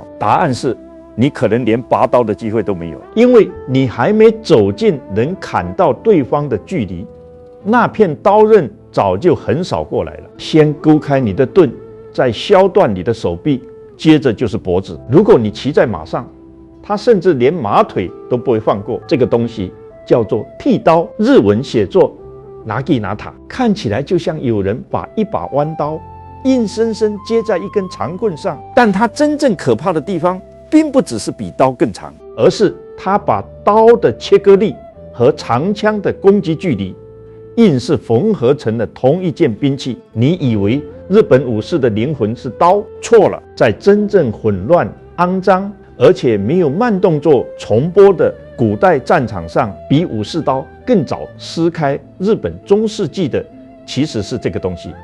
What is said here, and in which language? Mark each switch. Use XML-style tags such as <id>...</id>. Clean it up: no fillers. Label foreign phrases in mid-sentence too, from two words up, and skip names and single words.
<zh>答案是，你可能連拔刀的機會都沒有，因為你還沒走近能砍到對方的距離，那片刀刃早就橫掃過來了，先勾開你的盾，再削斷你的手臂，接着就是脖子。如果你騎在馬上，他甚至連馬腿都不會放過。這個東西叫做剃刀，日文寫作拿吉拿塔，看起來就像有人把一把彎刀硬生生接在一根長棍上，但它真正可怕的地方，並不只是比刀更長，而是它把刀的切割力和長槍的攻擊距離硬是縫合成了同一件兵器。你以為日本武士的靈魂是刀？錯了，在真正混亂、骯髒而且沒有慢動作重播的古代戰場上，比武士刀更早撕開日本中世紀的其實是這個東西。</zh>